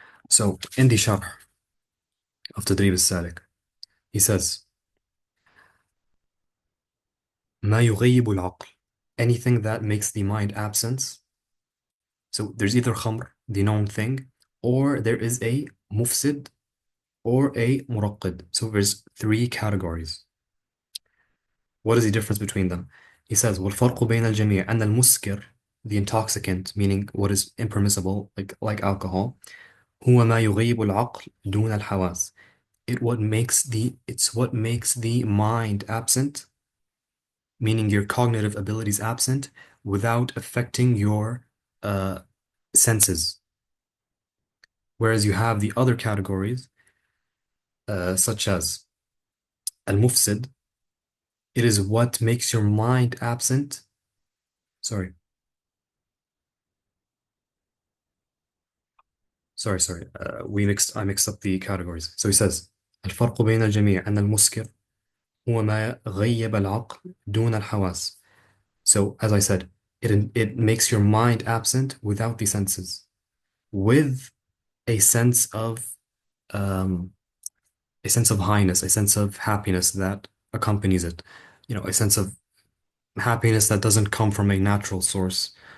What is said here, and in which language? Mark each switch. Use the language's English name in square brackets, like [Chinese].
[English] So in the sharh of Tadrib al-Salik, he says, [Arabic] ما يغيب العقل, [English] anything that makes the mind absent. So there's either khamr, the known thing, or there is a mufsid or a muraqqid. So there's three categories. What is the difference between them? He says, [Arabic] وَالْفَرْقُ بَيْنَ الْجَمِيعِ أَنَّ الْمُسْكِرِ, [English] the intoxicant, meaning what is impermissible, like alcohol, [Arabic] هو ما يغيب العقل دون الحواس. [English] It's what makes the mind absent, meaning your cognitive abilities absent, without affecting your senses. Whereas you have the other categories, such as al-mufsid, it is what makes your mind absent. Sorry. Sorry. I mixed up the categories. So he says, [Arabic] الفرق بين الجميع أن المسكر هو ما غيب العقل دون الحواس. [English] So, as I said, it makes your mind absent without the senses, with a sense of um, highness, a sense of happiness that accompanies it. A sense of happiness that doesn't come from a natural source.